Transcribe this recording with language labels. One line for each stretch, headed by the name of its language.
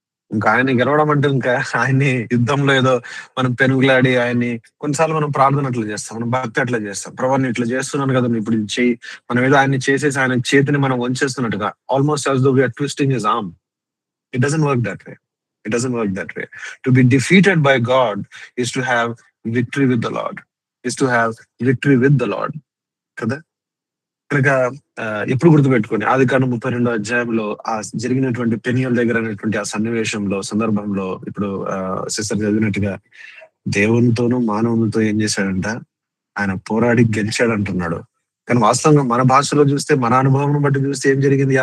Telugu: ఇంకా ఆయన్ని గెలవడం అంటే ఇంకా ఆయన్ని యుద్ధంలో ఏదో మనం పెనుగులాడి ఆయన్ని, కొన్నిసార్లు మనం ప్రార్థన అట్లా చేస్తాం, మనం భక్తి అట్లా చేస్తాం. ప్రభాని ఇట్లా చేస్తున్నాను కదా ఇప్పుడు ఇది చెయ్యి, మనం ఏదో ఆయన్ని చేసేసి ఆయన చేతిని మనం వంచేస్తున్నట్టుగా,
English: Almost as though we are twisting his arm. It doesn't work that way. It doesn't work that way. To be defeated by God is to have victory with the Lord. Is to have victory with the Lord.
Telugu: కదా. కనుక ఎప్పుడు గుర్తుపెట్టుకోండి, ఆదికాండం 32వ అధ్యాయంలో ఆ జరిగినటువంటి పెనియల్ దగ్గర అనేటువంటి ఆ సందర్భంలో ఇప్పుడు సిస్టర్ చదివినట్టుగా దేవునితోనూ మానవునితో ఏం చేశాడంట? ఆయన పోరాడి గెలిచాడు అంటున్నాడు. కానీ వాస్తవంగా మన భాషలో చూస్తే, మన అనుభవం బట్టి చూస్తే ఏం జరిగింది?